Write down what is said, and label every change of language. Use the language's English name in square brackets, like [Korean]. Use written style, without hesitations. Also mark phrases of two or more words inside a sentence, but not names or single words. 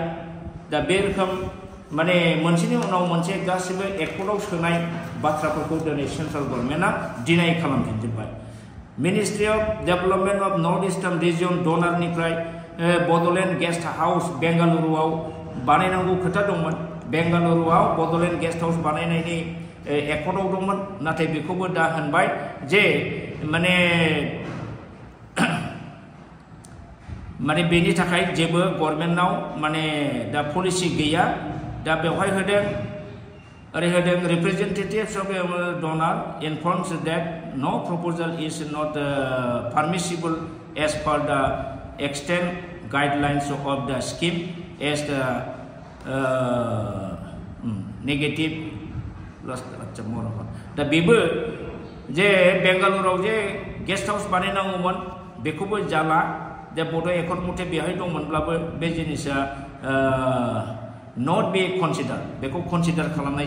[Bodo] जालिया दा बे रोखोम माने मोनसेनि उनाव मोनसे गासिबो एकर्डआव सोनाय बाथ्राफोरखौ दिनै [English] central government [Bodo] डिनाय खालामफिनजोब्बाय मिनिस्ट्रि अफ डेभेलपमेन्ट अफ नर्थ इस्टार्न रिजियन डनारनिफ्राय बड'लेण्ड [English] गेस्ट हाउस [Bodo] बेंगालुरुआव बानायनांगौ खोथा दंमोन बेंगालुरुआव बड'लेण्ड [English] गेस्ट हाउस [Bodo] बानायनायनि एकर्डआव दंमोन नाथाय बेखौबो दा होनबाय जे माने माने बेनि थाखाय जेबो गभर्नमेन्टनाव माने दा पलिसि गैया दा बेवहाय होदों ओरै होदों [English] representatives of DoNER informs that no proposal is not permissible as per the extend guidelines of the scheme as the [Bodo] नेगेटिव दा बेबो जे बेंगालुरुआव जे [English] गेस्ट हाउस [Bodo] बानायनांगौमोन बेखौबो जाला दा बड' एकर्ड मथे बेहाय दंमोनब्लाबो बे जिनिसा नट बे कनसिडार बेखौ कनसिडार खालामनाय